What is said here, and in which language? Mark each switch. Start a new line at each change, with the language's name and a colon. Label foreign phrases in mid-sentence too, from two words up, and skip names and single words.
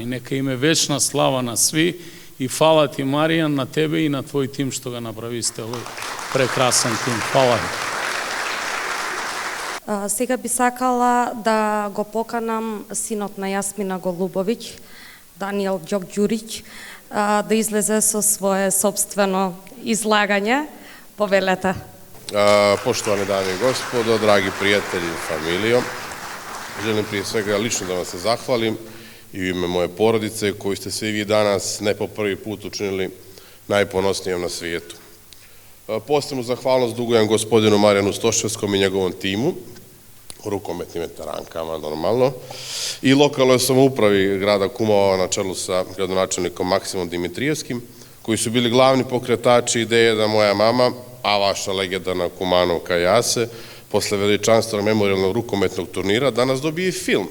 Macedonian: Нека име вечна слава на сви и фала ти, Маријан, на тебе и на твој тим што го направисте овој прекрасен тим. Фала ви. Сега би сакала да го поканам синот на Јасмина Голубовиќ, Даниел Ѓокѓурич, да излезе со свое собствено излагање. Повелете.
Serbian: Poštovane dame i gospodo, dragi prijatelji i familijo, želim prije svega lično da vam se zahvalim i u ime moje porodice koju ste svi vi danas ne po prvi put učinili najponosnijom na svijetu. Posebnu zahvalnost dugujem gospodinu Marijanu Stoševskom i njegovom timu, rukometnim veterankama normalno, i lokalnoj samoupravi grada Kumova na čelu sa gradonačelnikom Maksimom Dimitrijevskim, koji su bili glavni pokretači ideje da moja mama, a vaša legendarna Kumanovka Jase, posle veličanstvenog memorijalnog rukometnog turnira, danas dobije film.